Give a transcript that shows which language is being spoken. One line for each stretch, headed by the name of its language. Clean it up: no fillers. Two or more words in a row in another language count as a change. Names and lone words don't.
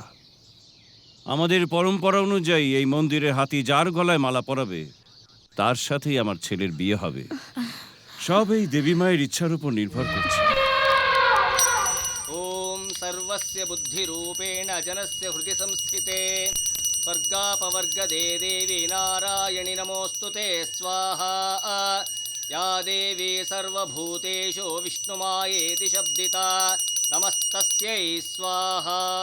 Bangla: আমাদের পরম্পরা অনুযায়ী এই মন্দিরে হাতি যার গলায় মালা পরাবে তার সাথেই আমার ছেলের বিয়ে হবে। সব এই দেবী মায়ের ইচ্ছার উপর নির্ভর করছে।
Sanskrit: ওম সর্বস্য বুদ্ধিরূপেণ জনস্য হৃদি সংস্থিতে স্বর্গাপবর্গদে দেবী নারায়ণি নমোস্তুতে স্বাহা। या देवी सर्वभूतेषु विष्णुमायेति शब्दिता नमस्तस्यै स्वाहा।